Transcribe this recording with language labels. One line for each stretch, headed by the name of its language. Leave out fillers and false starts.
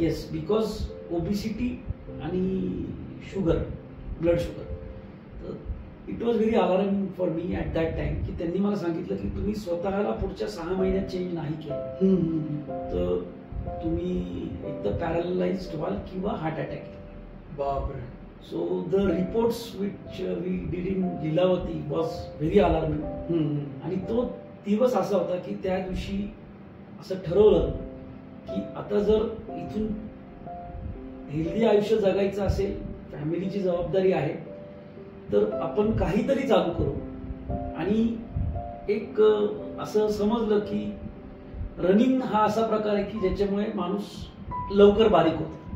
English: Yes, because obesity आणि sugar, blood sugar.
Marathi: तर
English: it was very alarming for me at that time
Marathi: की त्यांनी मला सांगितलं की तुम्ही स्वतःला पुढच्या 6 महिन्यात चेंज नाही केलं तर तुम्ही एकतर पॅरालाइज्ड व्हाल किंवा हार्ट अटॅक. बापरे.
English: So the reports which we did in Lilavati was very alarming.
Marathi: आणि तो दिवस असा होता की त्या दिवशी असं ठरवलं की आता जर इथून हेल्दी आयुष्य जगायचं असेल, फॅमिलीची जबाबदारी आहे, तर आपण काहीतरी चालू करू. आणि एक असं समजलं की रनिंग हा असा प्रकार आहे की ज्याच्यामुळे माणूस लवकर बारीक होतो.